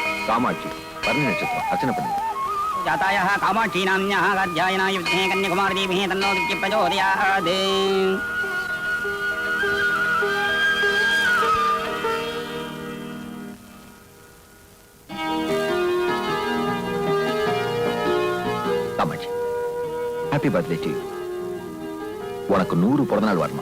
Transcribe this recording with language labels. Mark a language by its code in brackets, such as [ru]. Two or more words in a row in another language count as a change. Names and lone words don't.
[ta] காமாட்சி பரணி நட்சத்திரம் அர்ச்சனை பண்ணு. [sa] जातायाः कामाक्षी नाम्न्याः कात्यायनाय विद्महे कन्याकुमारी धीमहि तन्नो दिव्यः प्रचोदयात्. [ta] காமாட்சி, [en] happy birthday to you. [ta] உனக்கு 100 பிறந்த நாள் வரணும்.